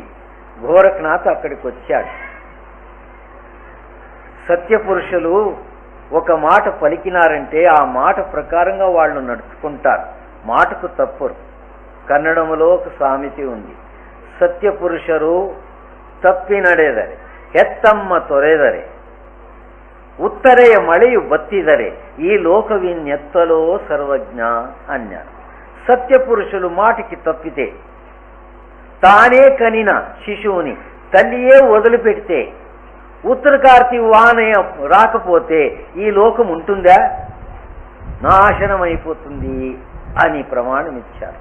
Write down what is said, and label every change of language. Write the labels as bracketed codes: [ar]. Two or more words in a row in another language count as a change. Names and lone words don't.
[te] గోరఖనాథ్ అక్కడికి వచ్చాడు. సత్యపురుషులు ఒక మాట పలికినారంటే ఆ మాట ప్రకారంగా వాళ్ళు నడుచుకుంటారు, మాటకు తప్పరు. కన్నడములో ఒక సామెత ఉంది, సత్యపురుషరు [kn] ತಪ್ಪಿ ನಡೆದರೆ ಹೆತ್ತಮ್ಮ ತೊರೆದರೆ ಉತ್ತರೆಯ ಮಳೆಯು ಬತ್ತಿದರೆ ಈ ಲೋಕವಿನ್ನೆತ್ತಲೋ ಸರ್ವಜ್ಞ అన్నారు. [te] సత్యపురుషులు మాటికి తప్పితే, తానే కనిన శిశువుని తల్లియే వదిలిపెడితే, ఉత్తరకార్తి వాన రాకపోతే ఈ లోకం ఉంటుందా? నాశనమైపోతుంది అని ప్రమాణం ఇచ్చారు.